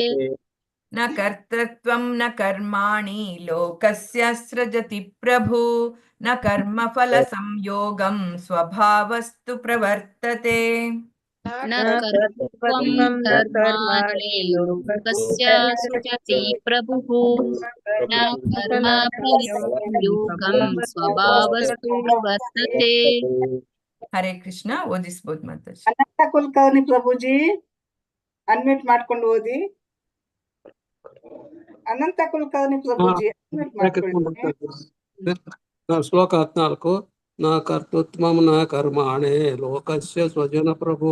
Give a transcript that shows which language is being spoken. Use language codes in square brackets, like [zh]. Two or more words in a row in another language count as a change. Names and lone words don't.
[sa] न कर्तृत्वं न कर्माणि लोकस्य सृजति प्रभु न कर्मफल संयोगं स्वभावस्तु प्रवर्तते न कर्तृत्वं कर्माणि लोकस्य सृजति प्रभुः न कर्मफलसंयोगं स्वभावस्तु प्रवर्तते. [kn] ಹರೇ ಕೃಷ್ಣ. ಓದಿಸ್ಬೋದು ಮಾತಾಜಿ. ಅನಂತ ಕುಲಕರ್ಣಿ ಪ್ರಭುಜಿ ಅನ್ಮ್ಯೂಟ್ ಮಾಡ್ಕೊಂಡು ಓದಿ. ಅನಂತ ಕುಲಕರ್ಣಿ ಪ್ರಭುಜಿ ಅನ್ಮ್ಯೂಟ್ ಮಾಡ್ಕೊಳ್ಳಿ. ಶ್ಲೋಕ 14. [sa] ನ ಕರ್ತೃತ್ವಂ ನ ಕರ್ಮಾಣಿ ಲೋಕಸ್ಯ ಸ್ವಜನ ಪ್ರಭು